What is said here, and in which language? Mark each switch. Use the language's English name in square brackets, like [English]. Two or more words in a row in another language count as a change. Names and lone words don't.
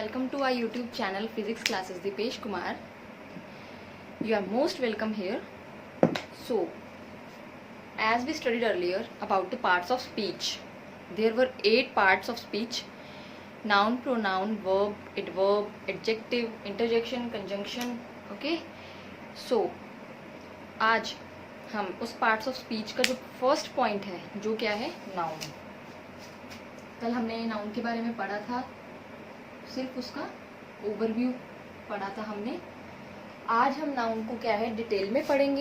[English] to our YouTube channel Physics Classes Dipesh Kumar. You are most welcome here. So, as we studied earlier about the parts of speech, there were 8 parts of speech: noun, pronoun, verb, adverb, adjective, interjection, conjunction. Okay? [Hindi] So, आज हम उस [English] parts of speech [Hindi] का जो [English] first point [Hindi] है, जो क्या है, नाउन। कल हमने नाउन के बारे में पढ़ा था, सिर्फ उसका ओवरव्यू पढ़ा था हमने। आज हम नाउन को क्या है डिटेल में पढ़ेंगे।